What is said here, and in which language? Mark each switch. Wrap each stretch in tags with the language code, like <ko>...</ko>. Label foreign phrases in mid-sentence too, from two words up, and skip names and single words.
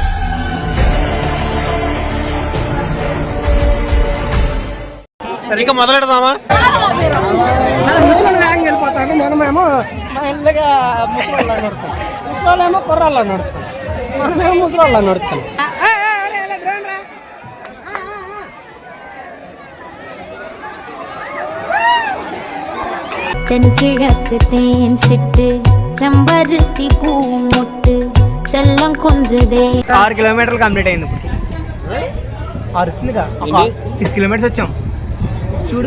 <te>సరిగ్గా మొదలెడదామా? ముసలి వేగంగా వెళ్ళిపోతాను. మనమేమో మెల్లగా ముసలి నడుస్తాం. ముసలేమో కుర్రాళ్ళ నడుస్తాం. మనమేమో ముసలి నడుస్తాం.</te> <ta>தென்கிழக்கு தேன் சிட்டு செம்பருத்தி பூ முட்டு செல்லம் கொஞ்சதே.</ta> <te>6 కిలోమీటర్లు కంప్లీట్ అయింది. ఇప్పుడు 6 వచ్చిందిగా. 6 కిలోమీటర్స్ వచ్చాం. చూడు</te>